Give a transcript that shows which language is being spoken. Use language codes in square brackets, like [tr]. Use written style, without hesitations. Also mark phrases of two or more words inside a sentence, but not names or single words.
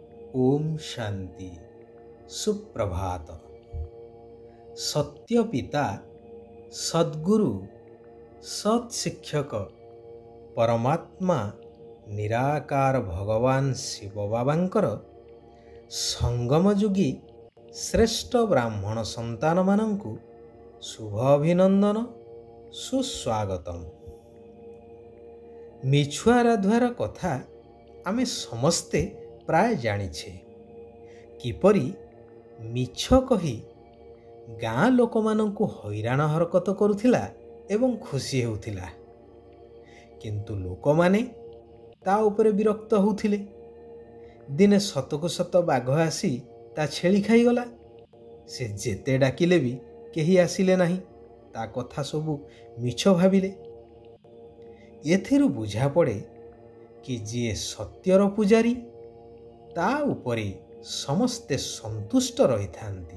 [or] ଓଁ ଶାନ୍ତି ସୁପ୍ରଭାତ। ସତ୍ୟ ପିତା ସଦ୍‌ଗୁରୁ ସତ୍‌ଶିକ୍ଷକ ପରମାତ୍ମା ନିରାକାର ଭଗବାନ ଶିବ ବାବାଙ୍କର ସଙ୍ଗମଯୁଗୀ ଶ୍ରେଷ୍ଠ ବ୍ରାହ୍ମଣ ସନ୍ତାନ ମାନଙ୍କୁ ଶୁଭ ଅଭିନନ୍ଦନ ସୁସ୍ୱାଗତମ। ମିଛୁଆ ରାଧୁଆର କଥା ଆମେ ସମସ୍ତେ ପ୍ରାୟ ଜାଣିଛେ କିପରି ମିଛ କହି ଗାଁ ଲୋକ ମାନଙ୍କୁ ହଇରାଣ ହରକତ କରୁଥିଲା ଏବଂ ଖୁସି ହେଉଥିଲା, କିନ୍ତୁ ଲୋକ ମାନେ ତା ଉପରେ ବିରକ୍ତ ହେଉଥିଲେ। ଦିନେ ସତକୁ ସତ ବାଘ ଆସି ତା ଛେଳି ଖାଇଗଲା। ସେ ଯେତେ ଡାକିଲେ ବି କେହି ଆସିଲେ ନାହିଁ, ତା କଥା ସବୁ ମିଛ ଭାବିଲେ। ଏଥିରୁ ବୁଝା ପଡ଼େ କି ଯିଏ ସତ୍ୟର ପୂଜାରୀ ତା ଉପରେ ସମସ୍ତେ ସନ୍ତୁଷ୍ଟ ରହି ଥାନ୍ତି।